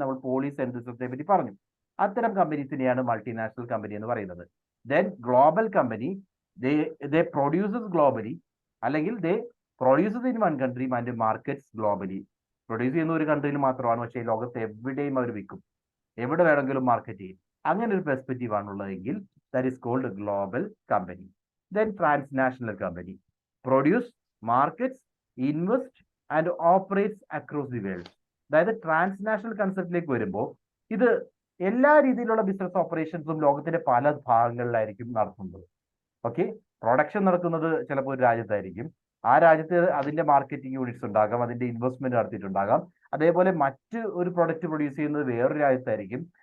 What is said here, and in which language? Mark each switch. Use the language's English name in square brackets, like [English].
[Malayalam] നമ്മൾ പോളിസി സെൻട്രിസത്തെ പറ്റി പറഞ്ഞു. അത്തരം കമ്പനീസിനെയാണ് മൾട്ടിനാഷണൽ കമ്പനി എന്ന് പറയുന്നത്. [English] then global company, they produces globally, [Malayalam] അല്ലെങ്കിൽ [English] They produces in one country and markets globally. [Malayalam] Produce ചെയ്യുന്ന ഒരു കൺട്രിയിൽ മാത്രമാണ്, പക്ഷേ ലോകത്ത് എവിടെയും അവർ വിൽക്കും, എവിടെ വേണമെങ്കിലും മാർക്കറ്റ് ചെയ്യും. അങ്ങനെ ഒരു perspective ആണുള്ളതെങ്കിൽ [English] that is called a global company. Then transnational company produce, markets, invest and operates across the world. [Malayalam] അതായത് ട്രാൻസ്നാഷണൽ കൺസെപ്റ്റിലേക്ക് വരുമ്പോൾ ഇത് എല്ലാ രീതിയിലുള്ള ബിസിനസ് ഓപ്പറേഷൻസും ലോകത്തിന്റെ പല ഭാഗങ്ങളിലായിരിക്കും നടത്തുന്നത്. ഓക്കെ, പ്രൊഡക്ഷൻ നടക്കുന്നത് ചിലപ്പോൾ ഒരു രാജ്യത്തായിരിക്കും. ആ രാജ്യത്ത് അതിന്റെ മാർക്കറ്റിംഗ് യൂണിറ്റ്സ് ഉണ്ടാകാം, അതിന്റെ ഇൻവെസ്റ്റ്മെന്റ് നടത്തിയിട്ടുണ്ടാകാം. അതേപോലെ മറ്റ് ഒരു പ്രൊഡക്റ്റ് പ്രൊഡ്യൂസ് ചെയ്യുന്നത് വേറൊരു രാജ്യത്തായിരിക്കും.